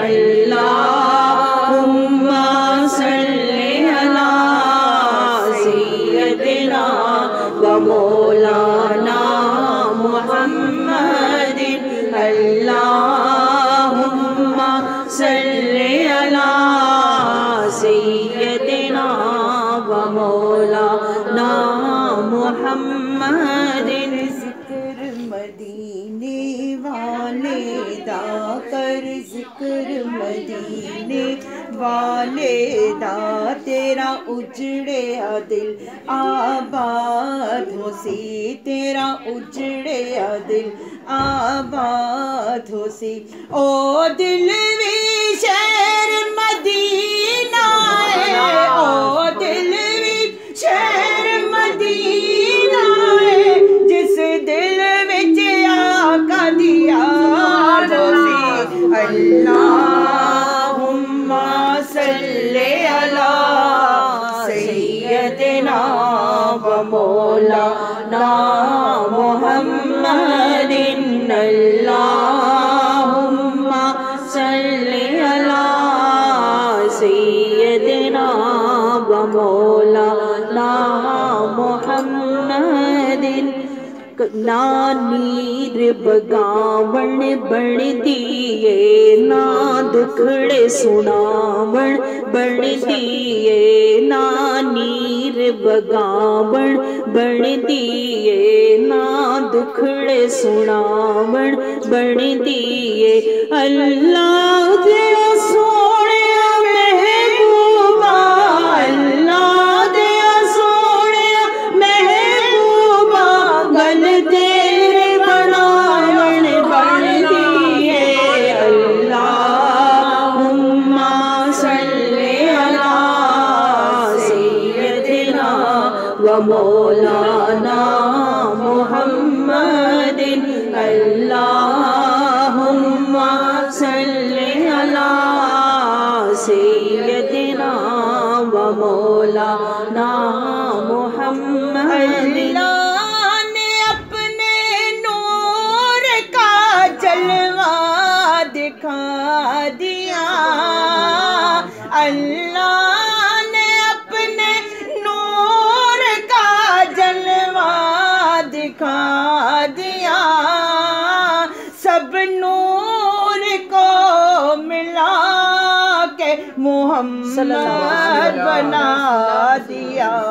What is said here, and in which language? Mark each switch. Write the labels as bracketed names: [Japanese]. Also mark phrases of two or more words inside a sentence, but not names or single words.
[Arabic] اللهم صل على سيدنا ومولانا محمد اللهم صل على سيدنا ومولانا محمد. [Punjabi] ਜ਼ਿਕਰ ਮਦੀਨੇ ਵਾਲੇ ਦਾ ਕਰ, ਜ਼ਿਕਰ ਮਦੀਨੇ ਵਾਲੇ ਦਾ, ਤੇਰਾ ਉਜੜਿਆ ਦਿਲ ਆਬਾਦ ਹੋ ਸੀ, ਤੇਰਾ ਉਜੜਿਆ ਦਿਲ ਆਬਾਦ ਹੋ ਸੀ। ਓ ਦਿਲ ਵੀ ਸ਼ਹਿਰ ਮਦੀਨਾ ਹੈ, ਓ ਦਿਲ ਵੀ ਸ਼ਹਿਰ ਮਦੀਨਾ ਹੈ, ਜਿਸ ਦਿਲ ਵਿਚ ਆਕਾ ਦੀ ਯਾਦ ਹੋ ਸੀ। [Arabic] اللهم صل على سيدنا ومولانا محمد اللهم صل على سيدنا ومولانا محمد. [Punjabi] ਨਾ ਨੀਰ ਬਗਾਵਣ ਬਣ ਦਿਏ, ਨਾ ਦੁਖੜੇ ਸੁਣਾਵਣ ਬਣ ਦਿਏ, ਨਾ ਨੀਰ ਬਗਾਵਣ ਬਣ ਦਿਏ, ਨਾ ਦੁਖੜੇ ਸੁਣਾਵਣ ਬਣ ਦਿਏ ਅੱਲ੍ਹਾ ਦੇ ਸੋਹਣੇ ਮਹਿਬੂਬਾ ਅੱਲ੍ਹਾ ਦੇ ਸੋਹਣੇ ਮਹਿਬੂਬਾ ਗੱਲ ਤੇਰੇ ਬਣਾਵਣ ਬਣ ਦਿਏ [Arabic] اللهم صل على سيدنا ومولانا محمد اللهم صل على سيدنا ومولانا محمد. [Urdu] اللہ نے اپنے نور کا جلوہ دکھا دیا اللہ نے اپنے نور کا جلوہ دکھا دیا سب نور کو ملا کے محمد بنا دیا